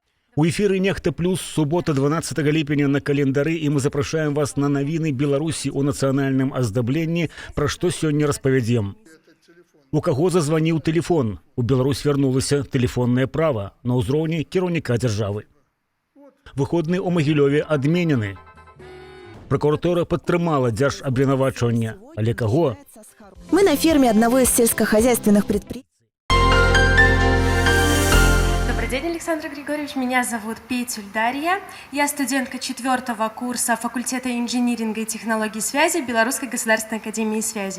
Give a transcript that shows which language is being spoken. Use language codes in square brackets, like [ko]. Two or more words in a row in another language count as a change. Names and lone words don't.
[be] У эфіры «Нехта плюс» субота 12 ліпеня на календары, і мы запрашаем вас на навіны Беларусі ў нацыянальным аздабленні, пра што сёння распавядзем. У каго зазваніў тэлефон? У Беларусь вярнулася тэлефоннае права на ўзроўні кіраўніка дзяржавы. Выходны ў Магілёве адменены. Прокуратура падтрымала дзяржабвінавачванне. Але каго? [ru] Мы на ферме одного из сельскохозяйственных предприятий. Добрый день, Александр Григорьевич. Меня зовут Петюль Дарья. Я студентка 4-го курса факультета инжиниринга и технологий связи Белорусской государственной академии связи.